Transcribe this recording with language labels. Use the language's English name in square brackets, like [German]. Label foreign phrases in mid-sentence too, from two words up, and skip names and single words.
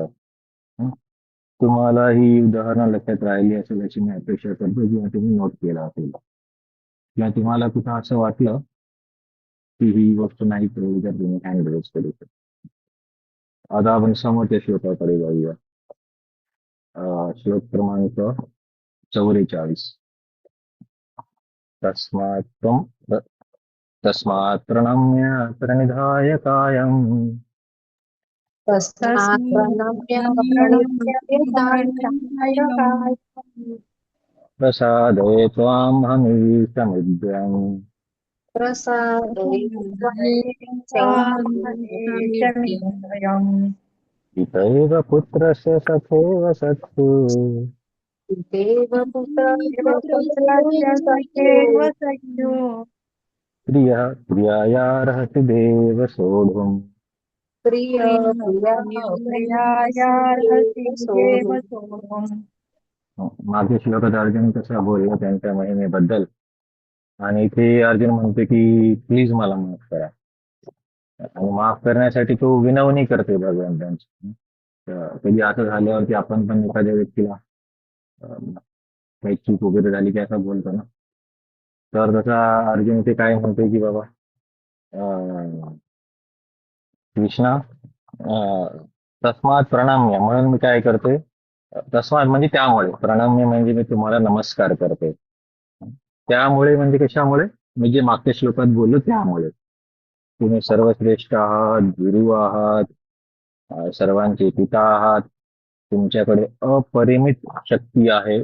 [Marathi] तुम्हाला ही उदाहरणं लक्षात राहिली असेल अशी मी अपेक्षा करतो, किंवा तुम्ही नोट केला असेल, किंवा तुम्हाला कुठं असं वाटलं की ही गोष्ट नाही कळली तर तुम्ही [English] hand raise [Marathi] करू शकता. आता आपण समोरच्या श्लोकाकडे जाऊया. श्लोक क्रमांक 44. [Sanskrit] तस्मात् प्रणम्य प्रणिधाय कायम् तस्मात् प्रणम्य प्रणिधाय प्रसादये त्वामहमीशमिद्यम् प्रसादये पितैव पुत्रस्य सखेव सत्सु प्रियायार्हसि देव सोढुम्. [Marathi] मागे श्लोकात अर्जुन कसा बोलला त्यांच्या महिमेबद्दल, आणि इथे अर्जुन म्हणते की प्लीज मला माफ करा. आणि माफ करण्यासाठी तो विनवणी करते भगवंतांची. कधी असं झाल्यावरती आपण पण एखाद्या व्यक्तीला काही चूक वगैरे झाली की असं बोलतो ना, तर तसा अर्जुन इथे काय म्हणतोय की बाबा कृष्णा, [Sanskrit] तस्मात प्रणम्य [Marathi] म्हणून मी काय करते. तस्मात म्हणजे त्यामुळे, प्रणम्य म्हणजे मी तुम्हाला नमस्कार करते. त्यामुळे म्हणजे कशामुळे, मी जे मागच्या श्लोकात बोललो त्यामुळे. तुम्ही सर्वश्रेष्ठ आहात, गुरु आहात, सर्वांचे पिता आहात, तुमच्याकडे अपरिमित शक्ती आहे.